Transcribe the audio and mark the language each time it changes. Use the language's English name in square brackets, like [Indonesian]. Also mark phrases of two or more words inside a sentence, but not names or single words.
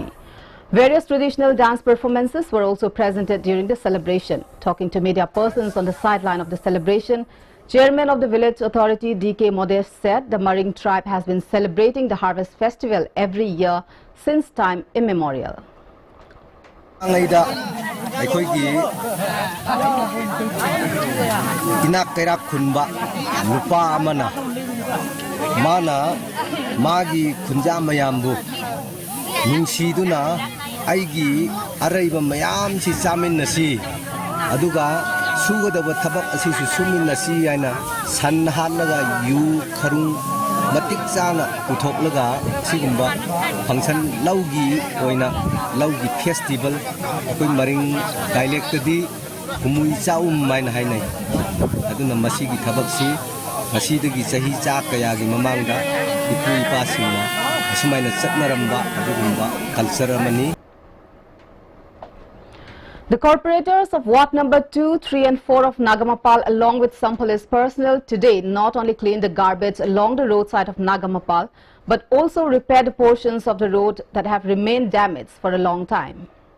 [English] Various traditional dance performances were also presented during the celebration. Talking to media persons on the sideline of the celebration, Chairman of the village authority D.K. Modest said the Maring tribe has been celebrating the harvest festival every year since time immemorial. [Manipuri] Angayda aikoigi inak kerak kunba lupa amana mana magi kunja mayambu nungsiduna aigi araiba mayam si samin nasi aduga sugadaba thabak asi su sumin nasi aina sanhalaga yu kharung matik chana puthoklaga sigumba function laugi oina laugi festival koi Maring dialect di humui chaum main hainai aduna masigi thabak si masidagi sahi cha kaya gi mamangda ipu ipasina asumaina chatnaramba adugumba culture amani. [English] The corporators of Ward number 2, 3 and 4 of Nagamapal along with some police personnel today not only cleaned the garbage along the roadside of Nagamapal but also repaired the portions of the road that have remained damaged for a long time.